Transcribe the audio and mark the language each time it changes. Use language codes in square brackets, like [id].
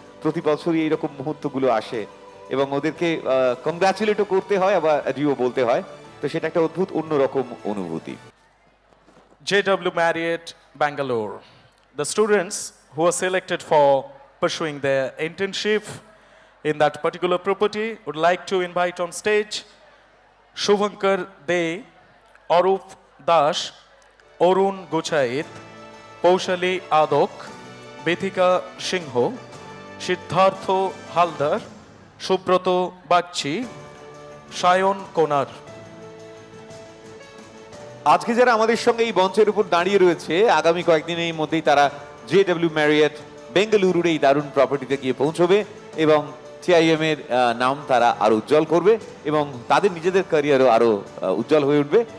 [bn] প্রতি বছরই এইরকম মুহূর্তগুলো আসে এবং ওদেরকে কংগ্রাচুলেটও করতে হয়, আবার অ্যাডিও বলতে হয়। তো সেটা একটা অদ্ভুত অন্যরকম অনুভূতি। [en] JW Marriott, Bangalore. The students who are selected for pursuing their internship in that particular property would like to invite on stage Shubhankar De, Arup Das, Orun Guchait, Paushali Adok, Bithika Singho, Siddhartho Haldar, Subroto Bagchi, [bn] Sayan কোনার। আজকে যারা আমাদের সঙ্গে এই মঞ্চের উপর দাঁড়িয়ে রয়েছে, আগামী কয়েকদিনের মধ্যেই তারা JW ম্যারিয়ট বেঙ্গালুরুর এই দারুণ প্রপার্টিতে গিয়ে পৌঁছবে এবং TIM এর নাম তারা আরো উজ্জ্বল করবে এবং তাদের নিজেদের ক্যারিয়ারও আরো উজ্জ্বল হয়ে উঠবে।